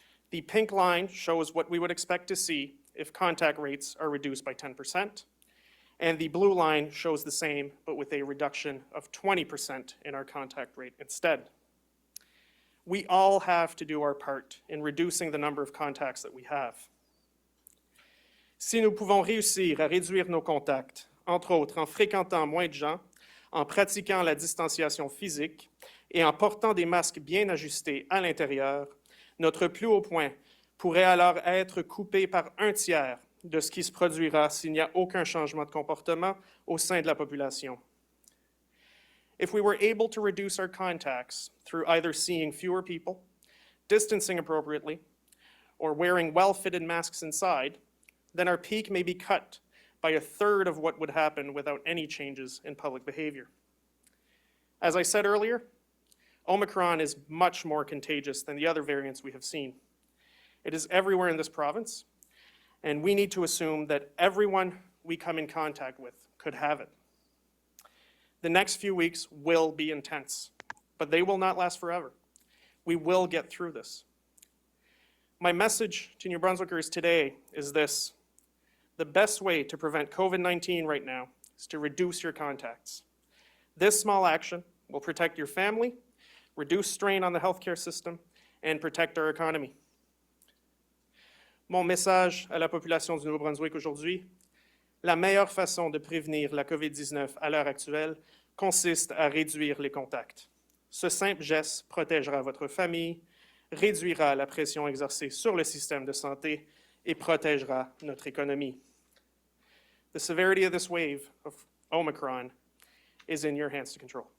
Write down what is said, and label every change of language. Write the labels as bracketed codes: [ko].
[en] The pink line shows what we would expect to see if contact rates are reduced by 10%, and the blue line shows the same, but with a reduction of 20% in our contact rate instead. We all have to do our part in reducing the number of contacts that we have. [fr] Si nous pouvons réussir à réduire nos contacts, entre autres en fréquentant moins de gens, en pratiquant la distanciation physique et en portant des masques bien ajustés à l'intérieur, notre plus haut point pourrait alors être coupé par 1/3 de ce qui se produira s'il n'y a aucun changement de comportement au sein de la population. [en] If we were able to reduce our contacts through either seeing fewer people, distancing appropriately, or wearing well-fitted masks inside, then our peak may be cut by 1/3 of what would happen without any changes in public behavior. As I said earlier, Omicron is much more contagious than the other variants we have seen. It is everywhere in this province, and we need to assume that everyone we come in contact with could have it. The next few weeks will be intense, but they will not last forever. We will get through this. My message to New Brunswickers today is this: the best way to prevent COVID-19 right now is to reduce your contacts. This small action will protect your family, reduce strain on the healthcare system, and protect our economy. [fr] Mon message à la population du Nouveau-Brunswick aujourd'hui: la meilleure façon de prévenir la COVID-19 à l'heure actuelle consiste à réduire les contacts. Ce simple geste protégera votre famille, réduira la pression exercée sur le système de santé et protégera notre économie. [en] The severity of this wave of Omicron is in your hands to control.